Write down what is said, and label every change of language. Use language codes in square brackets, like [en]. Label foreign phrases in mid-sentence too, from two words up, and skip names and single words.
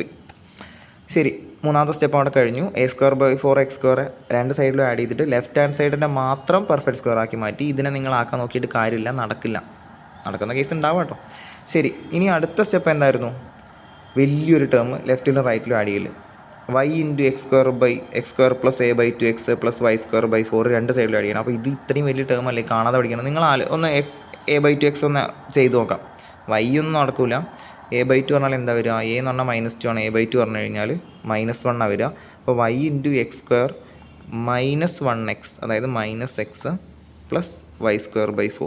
[ml] ശരി, മൂന്നാമത്തെ സ്റ്റെപ്പ് അവിടെ കഴിഞ്ഞു. a²/4x² രണ്ട് സൈഡിലും ആഡ് ചെയ്തിട്ട് [en] left hand [ml] സൈഡിൻ്റെ മാത്രം [en] perfect square [ml] ആക്കി മാറ്റി. ഇതിനെ നിങ്ങൾ ആക്കാൻ നോക്കിയിട്ട് കാര്യമില്ല, നടക്കില്ല. നടക്കുന്ന കേസ് ഉണ്ടാവും കേട്ടോ. ശരി, ഇനി അടുത്ത സ്റ്റെപ്പ് എന്തായിരുന്നു? വലിയൊരു ടേം ലെഫ്റ്റിലും റൈറ്റിലും ആഡ് ചെയ്യൽ. y × x² + a/2x + y²/4 രണ്ട് സൈഡിലും ആഡ് ചെയ്യണം. അപ്പോൾ ഇത് ഇത്രയും വലിയ ടേം അല്ലേ, കാണാതെ പഠിക്കണം. നിങ്ങൾ ഒന്ന് a/2x ഒന്ന് ചെയ്ത് നോക്കാം. y ഒന്നും നടക്കില്ല. a/2 പറഞ്ഞാൽ എന്താ വരിക? a എന്ന് പറഞ്ഞാൽ -2 ആണ്. a/2 പറഞ്ഞു കഴിഞ്ഞാൽ -1 ആണ് വരിക. അപ്പോൾ y × x² -1x, അതായത് -x + y²/4.